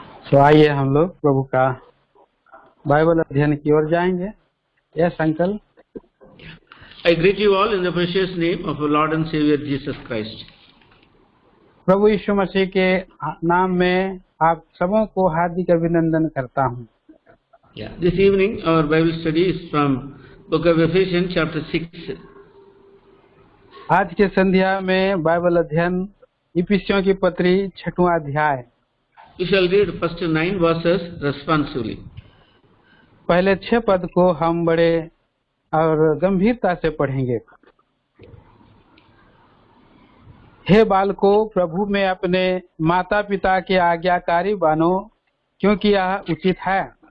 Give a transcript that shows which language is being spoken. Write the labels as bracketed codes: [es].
[hi] तो आइए हम लोग प्रभु का बाइबल अध्ययन की ओर जाएंगे। [en] Yes uncle. I greet you all in the precious name of our Lord and Savior Jesus Christ. [hi] प्रभु यीशु मसीह के नाम में आप सबों को हार्दिक अभिनंदन करता हूँ। [en] This evening our Bible study is from Book of Ephesians chapter 6. [hi] आज के संध्या में बाइबल अध्ययन इफिसियों की पत्री 6वां अध्याय। [en] We shall read first 9 verses responsively. [hi] पहले 6 पद को हम बड़े और गंभीरता से पढ़ेंगे। हे बालकों, प्रभु में अपने माता पिता के आज्ञाकारी बनो, क्योंकि यह उचित है।